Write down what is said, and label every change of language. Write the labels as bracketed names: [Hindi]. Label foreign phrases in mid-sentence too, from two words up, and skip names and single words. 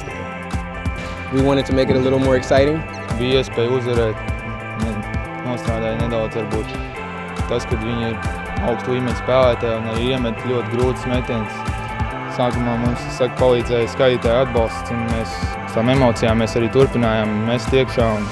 [English] We wanted to make it a little more exciting. [Latvian] Bija iespēja uzvarēt, nostrādāja nedaudz varbūt tas, kad viņi ir augstu līmeņu spēlētāji un arī iemet ļoti grūtas metienas. Sākumā mums palīdzēja skatītāju atbalsts, un mēs tām emocijām mēs arī turpinājām mest iekšā.